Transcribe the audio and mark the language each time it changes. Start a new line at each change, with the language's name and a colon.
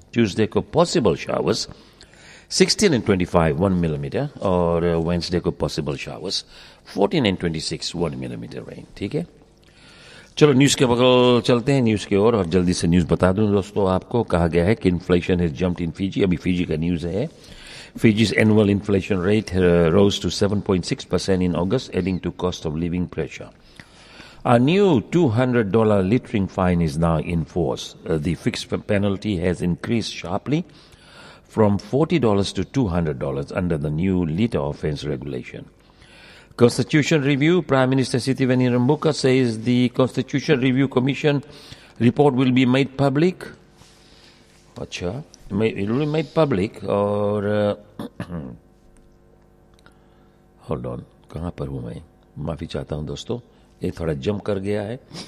English: Tuesday को possible showers 16 and 25 1 millimeter,
Hindi: और
English: Wednesday को possible showers 14 and 26 1 millimeter rain.
Hindi: ठीक है, चलो न्यूज के बगल चलते हैं न्यूज की ओर, और जल्दी से न्यूज बता दूं दोस्तों आपको। कहा गया है कि
English: inflation has jumped in Fiji,
Hindi: अभी फिजी का न्यूज है।
English: Fiji's annual inflation rate rose to 7.6% in August, adding to cost of living pressure. A new $200 littering fine is now in force. The fixed penalty has increased sharply from $40 to $200 under the new litter offence regulation. Constitution Review, Prime Minister Sithivani Rambuka says the Constitution Review Commission report will be made public.
Hindi: Achha.
English: It will be made public, or hold on,
Hindi: कहाँ पर हूँ मैं? माफी चाहता हूँ दोस्तों, ये थोड़ा जम कर गया है।